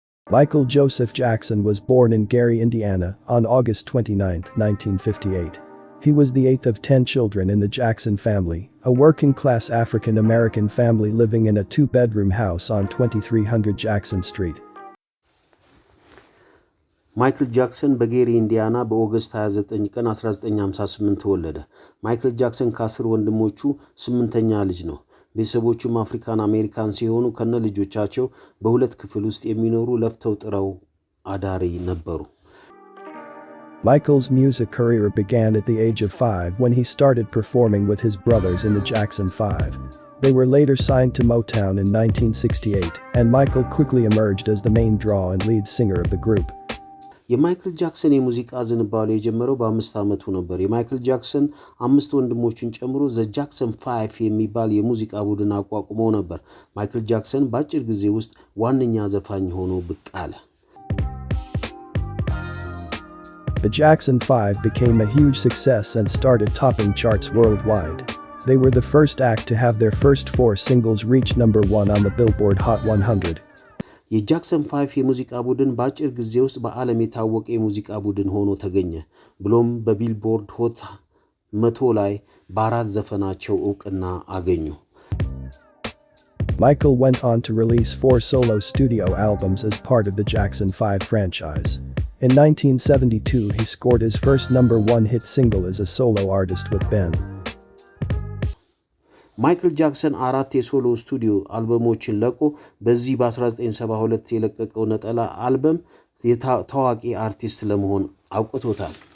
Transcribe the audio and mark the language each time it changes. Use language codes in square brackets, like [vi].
[en] Michael Joseph Jackson was born in Gary, Indiana, on August 29, 1958. He was the eighth of 10 children in the Jackson family, a working-class African-American family living in a two-bedroom house on 2300 Jackson Street. [am] ማይክል ጃክሰን በጌሪ ኢንዲያና በኦገስት 29 ቀን 1958 ተወለደ። ማይክል ጃክሰን ከ10 ወንድሞቹ 8ኛ ልጅ ነው። ቤተሰቦቹም አፍሪካን አሜሪካን ሲሆኑ ከነ ልጆቻቸው በሁለት ክፍል ውስጥ የሚኖሩ ለፍተው ጥረው አዳሪ ነበሩ። [en] Michael's music career began at the age of 5 when he started performing with his brothers in the Jackson 5. They were later signed to Motown in 1968, and Michael quickly emerged as the main draw and lead singer of the group. [am] የማይክል ጃክሰን የሙዚቃ ዝንባሌ የጀመረው በ5 ዓመቱ ነበር። የማይክል ጃክሰን 5 ወንድሞችን ጨምሮ ዘ ጃክሰን 5 የሚባል የሙዚቃ ቡድን አቋቁመው ነበር። ማይክል ጃክሰን በአጭር ጊዜ ውስጥ ዋነኛ ዘፋኝ ሆኖ ብቅ አለ። [en] The Jackson 5 became a huge success and started topping charts worldwide. They were the first act to have their first 4 singles reach number 1 on the Billboard Hot 100. [am] የጃክሰን 5 የሙዚቃ ቡድን በአጭር ጊዜ ውስጥ በዓለም የታወቀ የሙዚቃ ቡድን ሆኖ ተገኘ። ብሎም በቢልቦርድ ሆት 100 ላይ በአራት ዘፈናቸው ዕውቅና አገኙ። [en] Michael went on to release 4 solo studio albums as part of the Jackson 5 franchise. In 1972 he scored his first number 1 hit single as a solo artist with Ben. [am] ማይክል ጃክሰን 4 የሶሎ ስቱዲዮ አልበሞችን ለቆ በዚህ በ1972 የለቀቀው ነጠላ አልበም ታዋቂ አርቲስት ለመሆን አውቅቶታል።